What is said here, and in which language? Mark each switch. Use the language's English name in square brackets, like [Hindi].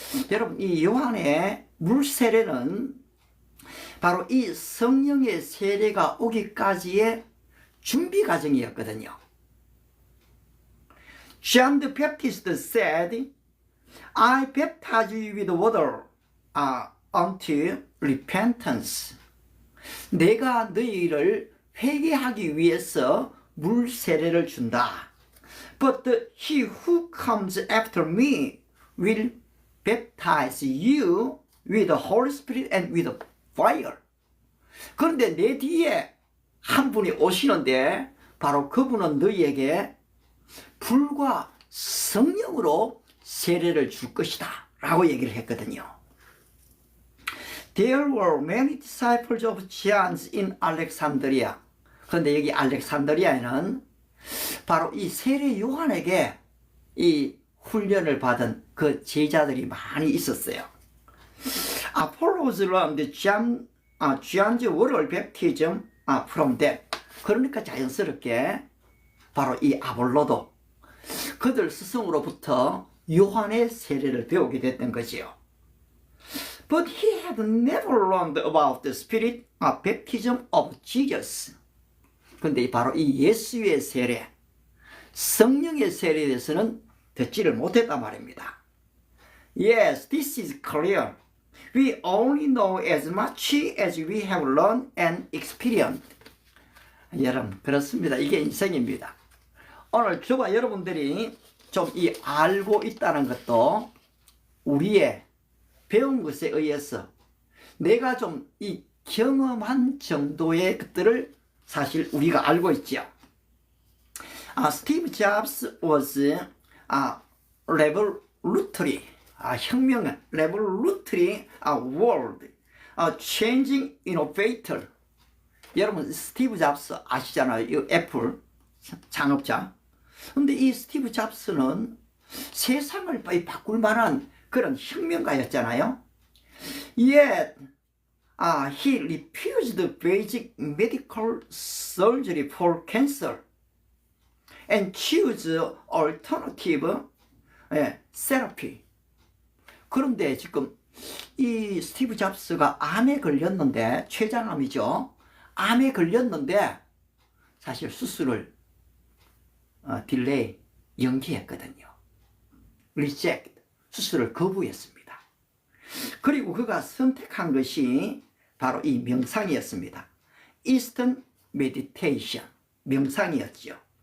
[Korean] 여러분, 이 요한의 물 세례는 바로 이 성령의 세례가 오기까지의 준비 과정이었거든요. [English] John the Baptist said, I baptize you with water unto repentance. [Korean] 내가 너희를 회개하기 위해서 물 세례를 준다. [English] But he who comes after me will baptize you with the Holy Spirit and with fire. [Korean] 그런데 내 뒤에 한 분이 오시는데 바로 그분은 너희에게 불과 성령으로 세례를 줄 것이다 라고 얘기를 했거든요. [English] There were many disciples of John in Alexandria. [Korean] 그런데 여기 알렉산드리아에는 바로 이 세례 요한에게 이 훈련을 받은 그 제자들이 많이 있었어요. [English] Apollos learned John's water baptism from them. [Korean] 그러니까 자연스럽게 바로 이 아볼로도 그들 스승으로부터 요한의 세례를 배우게 됐던 거지요. [English] But he had never learned about the spirit baptism of Jesus. [Korean] 근데 바로 이 예수의 세례, 성령의 세례에 대해서는 듣지를 못했단 말입니다. [English] Yes, this is clear. We only know as much as we have learned and experienced. [Korean] 여러분, 그렇습니다. 이게 인생입니다. 오늘 저와 여러분들이 좀 이 알고 있다는 것도 우리의 배운 것에 의해서 내가 좀 이 경험한 정도의 것들을 사실 우리가 알고 있죠. [English] Steve Jobs was revolutionary, revolutionary world, changing innovator. [Korean] 여러분 스티브 잡스 아시잖아요. 이 애플 창업자. 근데 이 스티브 잡스는 세상을 바꿀 만한 그런 혁명가였잖아요. [English] Yet, he refused basic medical surgery for cancer and chose alternative therapy. [Korean] 그런데 지금 이 스티브 잡스가 암에 걸렸는데, 췌장암이죠. 암에 걸렸는데 사실 수술을 딜레이, 연기했거든요. reject, 수술을 거부했습니다. 그리고 그가 선택한 것이 바로 이 명상이었습니다. Eastern Meditation, 명상이었죠.